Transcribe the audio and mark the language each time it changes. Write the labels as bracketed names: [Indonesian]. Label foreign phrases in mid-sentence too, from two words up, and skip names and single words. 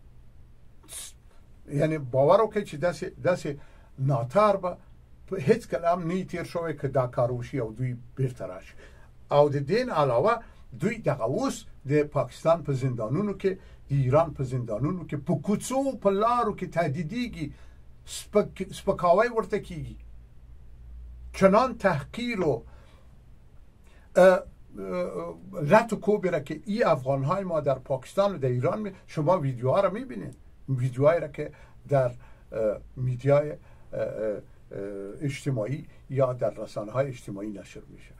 [Pashto] یعنی باور وکړئ چې داسې ناتار به هیڅ کلام نه تیر شوی که دا کار وشي او دوی بیرته راشي او د دین علاوه دوی دغه اوس د پاکستان په زندانونو کې د ایران په زندانونو کې په کوڅو په لارو کې تهدیدېږي سپکاوی ورته کیږي [Persian] چنان تحقیر و لط و کوبی را که این افغانهای ما در پاکستان و در ایران شما ویدیوها را میبینید ویدیوهایی را که در میدیای اجتماعی یا در رسانه‌های اجتماعی نشر میشه.